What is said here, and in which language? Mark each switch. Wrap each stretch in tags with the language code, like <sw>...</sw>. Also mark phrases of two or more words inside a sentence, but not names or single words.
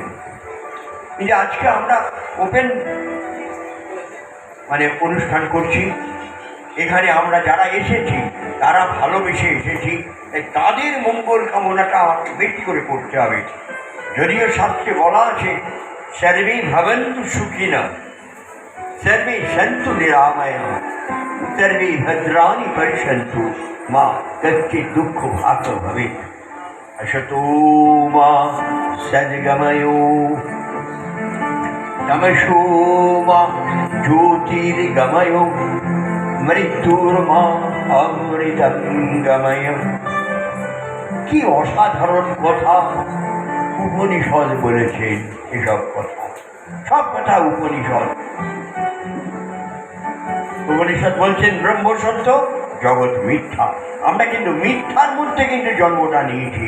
<bn>এই যে আজকে আমরা ওপেন মানে অনুষ্ঠান করছি, এখানে আমরা যারা এসেছি তারা ভালোবেসে এসেছি, তাদের মঙ্গল কামনাটা আমাকে বেশি করে করতে হবে। যদিও শাস্ত্রে বলা আছে</bn> <sa>সর্বে ভবন্তু সুখিনা সর্বে সন্তু নিরাময়া সর্বে ভদ্রাণি পশ্যন্তু মা কচ্চিৎ দুঃখ ভাগ ভবেৎ। असतो मा सद्गमय तमसो मा ज्योतिर्गमय मृत्युर्मा अमृतंगमय।</sa> <bn>কি অসাধারণ কথা উপনিষদ বলেছেন। এসব কথা, সব কথা উপনিষদ। উপনিষদ বলছেন ব্রহ্ম সত্য, জগৎ মিথ্যা। আমরা কিন্তু মিথ্যার মধ্যে কিন্তু জন্মটা নিয়েছি।</bn>